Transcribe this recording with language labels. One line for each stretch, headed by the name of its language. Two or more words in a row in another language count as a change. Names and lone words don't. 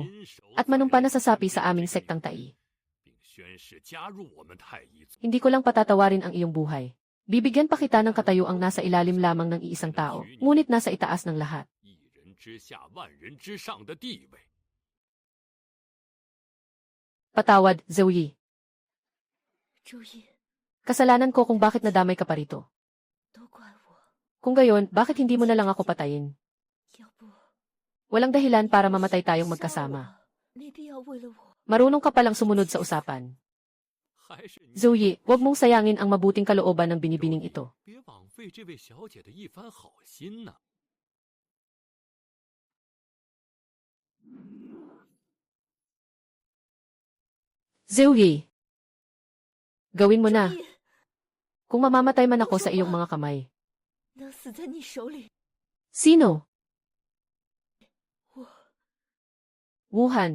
Filipino: At manumpa na sa sapi sa aming sektang Tai. Hindi ko lang patatawarin ang iyong buhay. Bibigyan pa kita ng katayuang nasa ilalim lamang ng iisang tao, ngunit nasa itaas ng lahat. Patawad, Zoe.
Chinese: 周易，
Filipino: Kasalanan ko kung bakit nadamay ka pa rito.
Chinese: 都怪我，
Filipino: Kung gayon, bakit hindi mo na lang ako patayin?
Chinese: 要不
Filipino: Walang dahilan para mamatay tayong magkasama.
Chinese: 你一定要为了我。
Filipino: Marunong ka palang sumunod sa usapan. Zoe, huwag mong sayangin ang mabuting kalooban ng binibining ito. Zoe, gawin mo na.
Chinese: 周易
Filipino: Kung mamamatay man ako sa iyong mga kamay.
Chinese: 能死在你手里，
Filipino: Sino?
Chinese: 我
Filipino: Wuhan.